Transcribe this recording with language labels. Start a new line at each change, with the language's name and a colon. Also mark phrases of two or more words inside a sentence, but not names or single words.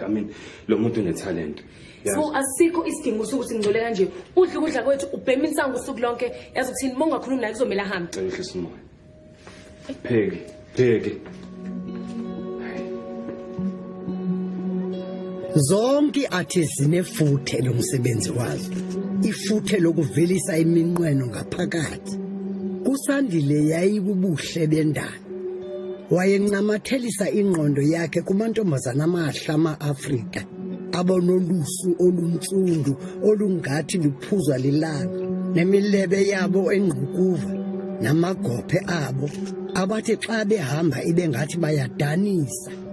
Zulu: Lo muntu unetalent. So asikho isidingo sokuthi ngizole kanje. Udla ukudla kwethu ubhema insango usuku lonke. Yazi ukuthini mongakhulumi naye kuzomela hambe. Cela ihlisa umoya. Pheki.
Xhosa: Zonke artists zinefuthe lomsebenzi wazo, ifuthe lokuvelisa iminqweno ngaphakathi. uSandile yayibubuhle bendalo, wayencamathelisa ingqondo yakhe kumantombazana amahle ama-Afrika abanolusu oluntsundu olungathi luphuzwa lilanga, nemilebe yabo engqukuva namagophe abo abathi xa behamba ibengathi bayadanisa.